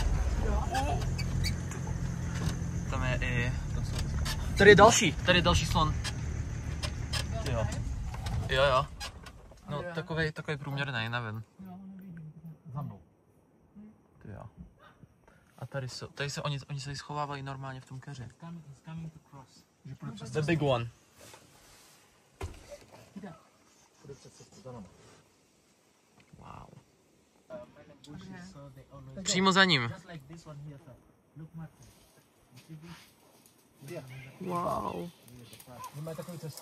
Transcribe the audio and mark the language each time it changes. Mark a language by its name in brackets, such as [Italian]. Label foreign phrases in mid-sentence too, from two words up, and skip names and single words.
[Czech] Tam je i... Tady je další slon. Jo. No, takovej průměrný, nevím. Za mnou. Jo. A tady se oni se schovávají normálně v tom keři. [English] The big one. Wow. [Czech] Přímo za ním. Wow. Mají takovou cestu.